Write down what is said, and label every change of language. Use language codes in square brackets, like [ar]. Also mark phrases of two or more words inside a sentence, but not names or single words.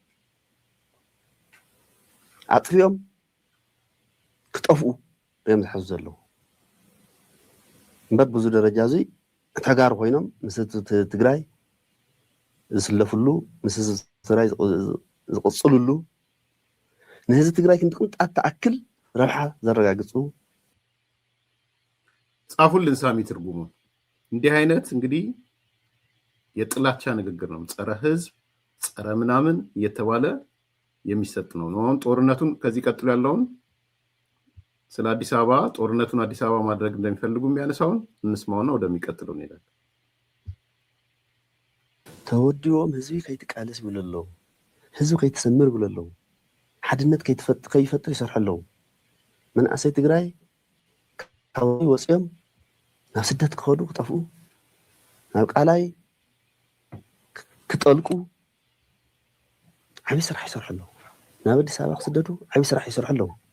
[ti] ኣጥፊኦም ክጠፍኡ እዮም ዝሓዙ ዘለዉ እምበር ብዙ ደረጃ እዚ ተጋሩ ኮይኖም ምስ ትግራይ ዝስለፍሉ ምስ ትግራይ ዝቕፅልሉ ንህዝቢ ትግራይ ክንጥቅምጣት ተኣክል ረብሓ ዘረጋግፁ [am] ጻፉልን። ሳሚ ትርጉሙ እንዲህ አይነት እንግዲህ የጥላቻ ንግግር ነው። ጸረ ህዝብ ጸረ ምናምን እየተባለ የሚሰጥ ነው። አሁን ጦርነቱን ከዚህ ቀጥሎ ያለውን ስለ አዲስ አበባ ጦርነቱን አዲስ አበባ ማድረግ እንደሚፈልጉ የሚያነሳውን እንስማውና ወደሚቀጥለው እንሄዳለን። [ti] ተወዲዎም ህዝቢ ከይትቃለስ ብለለው፣ ህዝቢ ከይትሰምር ብለለው፣ ሓድነት ከይፈጥር ይሰርሐለው። መናእሰይ ትግራይ ካብኡ ወፅኦም ናብ ስደት ክኸዱ ክጠፍኡ፣ ናብ ቃላይ ክጠልቁ ዓብይ ስራሕ ይሰርሑ ኣለዉ። ናብ አዲስ አበባ ክስደዱ ዓብይ ስራሕ ይሰርሑ ኣለዉ።